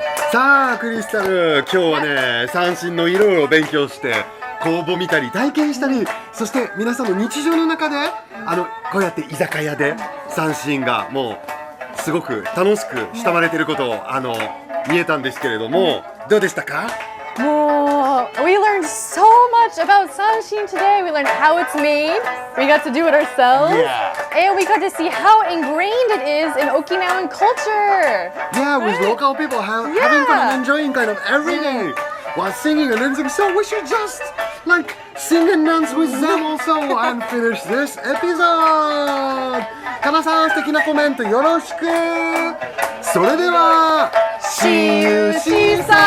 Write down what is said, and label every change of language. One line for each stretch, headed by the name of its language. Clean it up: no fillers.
Japanese: さあクリスタル、今日はね三線のいろいろ勉強して工房見たり体験したり、そして皆さんの日常の中でこうやって居酒屋で三線がもうすごく楽しく慕われていることを見えたんですけれども、どうでしたか？
English: We learned so much about sanshin today. We learned how it's made. We got to do it ourselves. Yeah. And we got to see how ingrained it is in Okinawan culture. Yeah, with local people having fun and enjoying kind of every day while singing and dancing. So we should just like sing and dance with them also and finish this episode.
Japanese: かなさん、素敵なコメントよろしく。それでは
English: See you, see you.